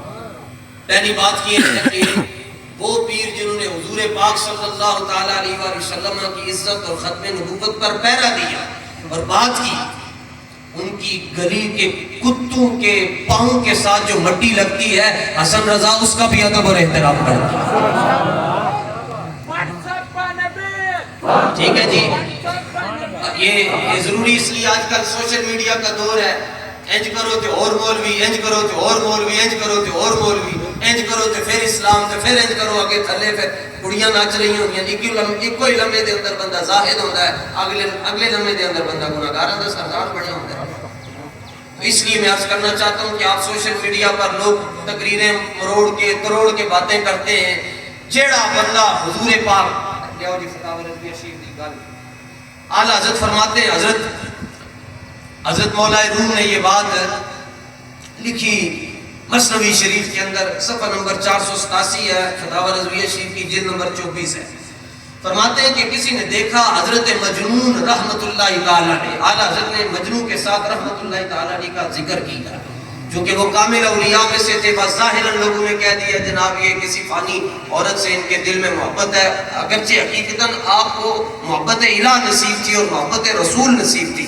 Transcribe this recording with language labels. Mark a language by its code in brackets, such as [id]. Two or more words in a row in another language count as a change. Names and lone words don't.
[ur] پہلی بات یہ ہے کہ وہ پیر جنہوں نے حضور پاک صلی اللہ تعالیٰ علیہ وآلہ وسلم کی عزت اور ختم نبوت پر پہرا دیا اور بات کی، ان کی گلی کے کتوں کے پاؤں کے ساتھ جو مٹی لگتی ہے، حسن رضا اس کا بھی ادب اور احترام کرتا ہے. ٹھیک ہے جی. یہ ضروری اس لیے آج کل سوشل میڈیا کا دور ہے. [pa] انج کرو تے اور مولوی، انج کرو تے اور مولوی، انج کرو تے اور مولوی، انج کرو تے پھر اسلام تے پھر انج کرو اگے تھلے پھر کڑیاں ناچ رہی ہوندیاں. ایک ہی لمحے دے اندر بندہ زاہد ہوندا ہے، اگلے لمحے دے اندر بندہ گناہگاراں دا سردار بنیا ہوندا ہے. [ur] تو اس لیے میں عرض کرنا چاہتا ہوں کہ آپ سوشل میڈیا پر لوگ تقریریں مروڑ کے تروڑ کے باتیں کرتے ہیں. [pa] جیڑا بندہ حضور پاک لیاؤ جی فتاوی رضویہ شریف دی گل [ur] اعلیٰ حضرت فرماتے ہیں، حضرت مولا روم نے یہ بات لکھی مثنوی شریف کے اندر، صفحہ نمبر 487 ہے، فتاوی رضویہ شریف کی جلد نمبر 24 ہے۔ فرماتے ہیں کہ کسی نے دیکھا حضرت مجنون رحمت اللہ تعالیٰ نے، اعلیٰ حضرت نے مجنون کے ساتھ رحمت اللہ تعالیٰ کا ذکر کیا، چونکہ وہ کامل اولیاء میں سے تھے، بس ظاہراً لوگوں نے کہہ دیا جناب یہ کسی فانی عورت سے ان کے دل میں محبت ہے، اگرچہ حقیقتاً آپ کو محبت الہ نصیب تھی اور محبت رسول نصیب تھی۔